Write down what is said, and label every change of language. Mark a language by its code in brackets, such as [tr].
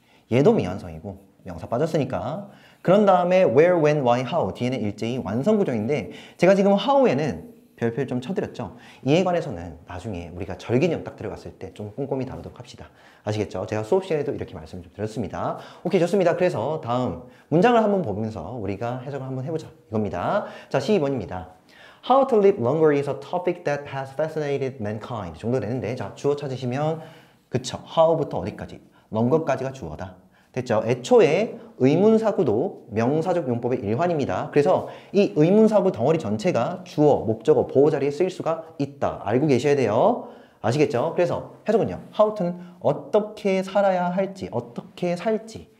[ko] 얘도 미완성이고 명사 빠졌으니까. 그런 다음에 where, when, why, how 뒤에는 일제히 완성 구조인데 제가 지금 how에는 별표를 좀 쳐드렸죠. 이에 관해서는 나중에 우리가 절개념 딱 들어갔을 때 좀 꼼꼼히 다루도록 합시다. 아시겠죠? 제가 수업 시간에도 이렇게 말씀을 좀 드렸습니다. 오케이, 좋습니다. 그래서 다음 문장을 한번 보면서 우리가 해석을 한번 해보자 이겁니다. 자, 12번입니다. [en] How to live longer is a topic that has fascinated mankind [ko] 정도 되는데 자, 주어 찾으시면 그쵸, how부터 어디까지? longer까지가 주어다. 됐죠? 애초에 의문사구도 명사적 용법의 일환입니다. 그래서 이 의문사구 덩어리 전체가 주어, 목적어, 보호 자리에 쓰일 수가 있다. 알고 계셔야 돼요. 아시겠죠? 그래서 해석은요. how to는 어떻게 살아야 할지, 어떻게 살지.